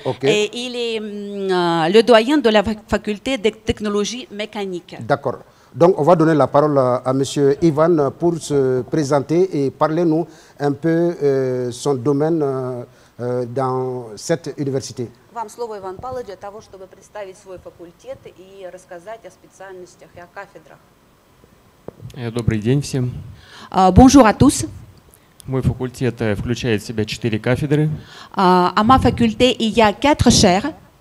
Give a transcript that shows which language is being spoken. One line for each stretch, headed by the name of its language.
French: Et il est le doyen de la faculté de technologie mécanique. D'accord. Donc, on va donner la parole à monsieur Ivan pour se présenter et parler-nous un peu son domaine dans cette université.
Russian: Вам слово, Иван Павлович, для того, чтобы представить свой факультет и рассказать о специальностях и о кафедрах. Добрый день всем.
French: Bonjour à tous.
Russian: Мой факультет включает в себя 4 кафедры.
French: À ma faculté, il y a 4 chaires.